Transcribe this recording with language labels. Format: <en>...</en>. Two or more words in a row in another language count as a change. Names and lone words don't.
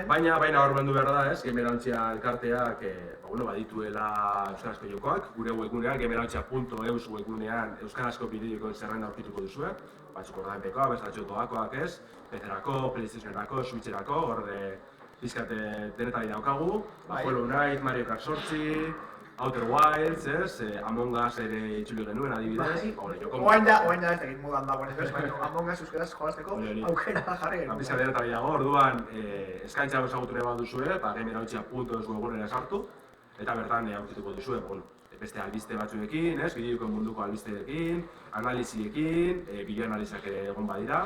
<eu>Baina hor bandu behar da, ez, Gemerantzia elkarteak badituela euskarazko jokoak, gure webgunean, gemerantzia.eus webgunean euskarazko bideoen zerrenda aurkituko duzue, batzuk ordainpekoak, bestatxo doakoak ez, PC-erako, PlayStation-erako, Switch-erako, hor pizkat denetari daukagu, Hollow Knight, Mario Kart 8, Outer Wilds, ez, Among Us ere itzuli genuen adibidez. Oain da ez egin modan dagoen ez, baina Among Us euskaraz jolazteko aukera jarri genuen. Pizkat denetari dago, orduan eskaintza ezagutu nahi baduzue, gemerantzia.eus webgunera sartu, eta bertan aurkituko duzue, beste albiste batzuekin, ez, bideoen munduko albisteekin, analiziekin, bideoanalizak ere egon badira.</eu>